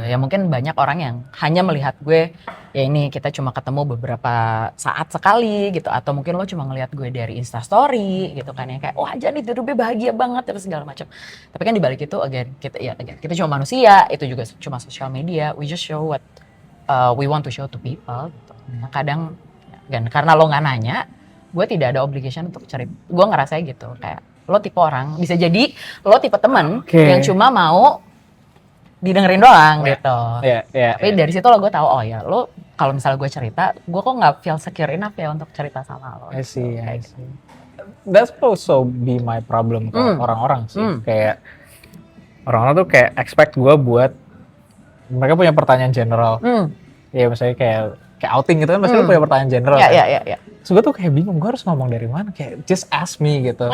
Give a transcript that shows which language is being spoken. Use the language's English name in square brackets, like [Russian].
[Indonesian] Ya mungkin banyak orang yang hanya melihat gue, ya ini kita cuma ketemu beberapa saat sekali gitu, atau mungkin lo cuma ngelihat gue dari Instastory gitu kan, ya kayak wah Janet hidupnya bahagia banget terus segala macam. Tapi kan dibalik itu kita cuma manusia, itu juga cuma sosial media. [English] We just show what we want to show to people gitu. [Indonesian] Nah, kadang kan karena lo nggak nanya, gue tidak ada obligation untuk cerita. Gue ngerasa gitu, kayak lo tipe orang, bisa jadi lo tipe temen yang cuma mau didengerin doang gitu. Tapi dari situ lo gue tahu, lo kalau misalnya gue cerita, gue kok nggak [English] feel secure enough [Indonesian] ya untuk cerita sama lo. [English] I see. That's also be my problem [Indonesian] ke orang-orang sih. Kayak orang-orang tuh kayak expect gue buat, mereka punya pertanyaan general. Ya misalnya kayak outing gitu kan pasti lo punya pertanyaan general. Iya. So gue tuh kayak bingung, gue harus ngomong dari mana, kayak [English] just ask me [Indonesian] gitu.